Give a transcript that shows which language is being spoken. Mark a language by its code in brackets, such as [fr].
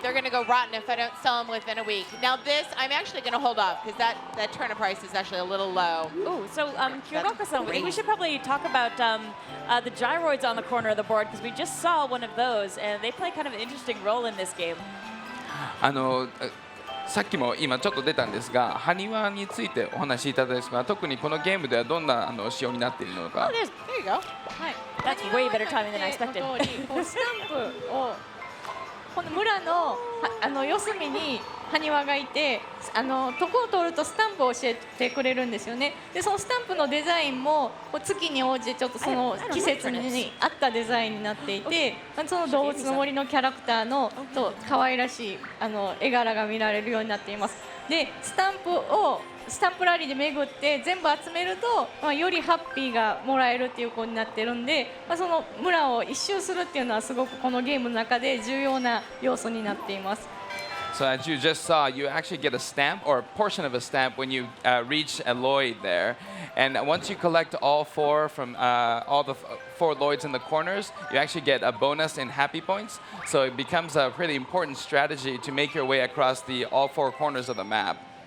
[en] They're going to go rotten if I don't sell them within a week. Now this, I'm actually going to hold off because that turnip price is actually a little low. Ooh, so Kyogoka-san, we should probably talk about the gyroids on the corner of the board because we just saw one of those and they play kind of an interesting role in this game. [ja] さっきも今ちょっと出たんですが、埴輪についてお話しいただいたんですが、特にこのゲームではどんな仕様になっているのか。 [en] There you go. [ja] はい。 [en] That's way better timing than I expected. [ja] こうスタンプをこの村の四隅に埴輪がいて、とこを通るとスタンプを教えてくれるんですよね。でそのスタンプのデザインもこう月に応じてちょっとその季節に合ったデザインになっていて、その動物の森のキャラクターのと可愛らしい絵柄が見られるようになっています。でスタンプラリーで巡って全部集めると、よりハッピーがもらえるっていうことになってるんで、その村を一周するっていうのはすごくこのゲームの中で重要な要素になっています。 [en] So as you just saw, you actually get a stamp or a portion of a stamp when you reach a Lloyd there. And once you collect all four from all the four Lloyds in the corners, you actually get a bonus in happy points. So it becomes a pretty important strategy to make your way across all four corners of the map.